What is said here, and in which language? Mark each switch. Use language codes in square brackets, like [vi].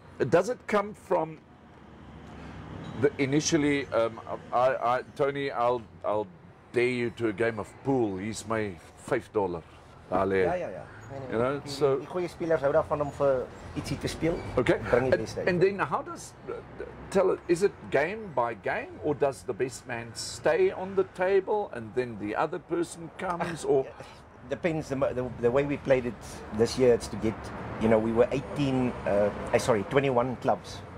[en] Does it come from the initially? Tony, I'll dare you to a game of pool. He's my $5. Dale. [af] Ja. [en] You know, so- [af] die goeie spelers hou daarvan om vir ietsie te speel. [en] Okay. [af] Bring die beste uit. [en] And then how does tell it? Is it game by game, or does the best man stay on the table and then the other person comes, or? Depends the way we played it this year. It's to get, we were 21 clubs.